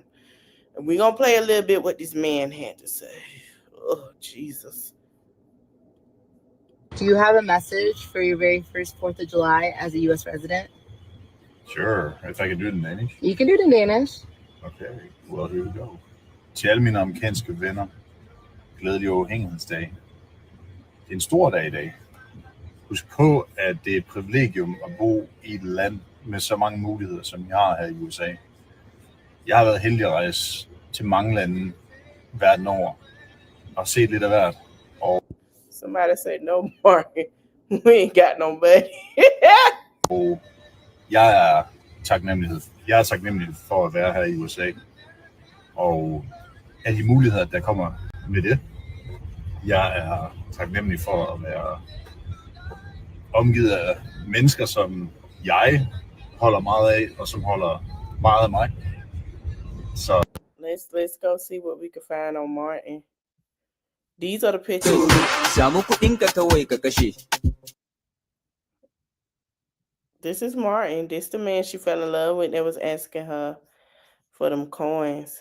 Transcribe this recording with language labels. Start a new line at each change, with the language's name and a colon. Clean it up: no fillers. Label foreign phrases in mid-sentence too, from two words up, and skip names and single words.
English: And we're gonna play a little bit what this man had to say. Oh, Jesus. Do you have a message for your very first 4th of July as a U.S. resident? Sure, if I can do it in Danish. You can do it in Danish. Okay, well, here we go.
Danish: Til alle mine amerikanske venner, glædelig uafhængighedsdag. Det er en stor dag i dag. Husk på, at det er et privilegium at bo i et land med så mange muligheder, som jeg har her i USA. Jeg har været heldig at rejse til mange lande verden over og se lidt af hvert. Og
English: Somebody said no more. We ain't got nobody.
Danish: og jeg er taknemmelig for at være her i USA. Og af de muligheder, der kommer med det. Jeg er taknemmelig for at være omgivet af mennesker, som jeg holder meget af, og som holder meget af mig. Så
English: let's go see what we can find on Martin. These are the pictures. This is Martin. This the man she fell in love with that was asking her for them coins.